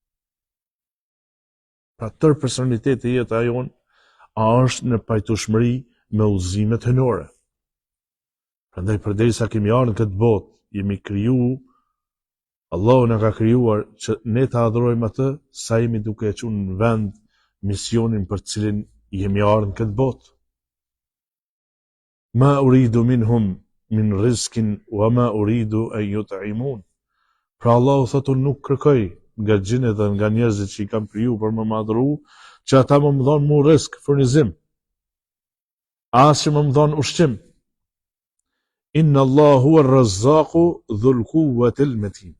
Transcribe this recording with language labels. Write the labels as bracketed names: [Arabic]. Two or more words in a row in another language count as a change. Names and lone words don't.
[Albanian] Pra tërë personaliteti i jetës jonë a është në pajtueshmëri me udhëzimet hynore. Prandaj përderisa kemi ardhur në këtë botë, jemi kriju, Allahu na ka krijuar që ne ta adhurojmë atë, sa jemi duke e çuar në vend misionin për cilin jemi ardhur në këtë botë. [Arabic] ما أريد منهم من رزق وما أريد أن يطعمون. [Albanian] Pra Allahu thotë unë nuk kërkoj nga xhinët dhe nga njerëzit që i kam kriju për më madhuru, që ata më dhonë mu rizk, furnizim. As që më dhonë ushqim. [Arabic] إن الله الرزاق ذو القوة المتين.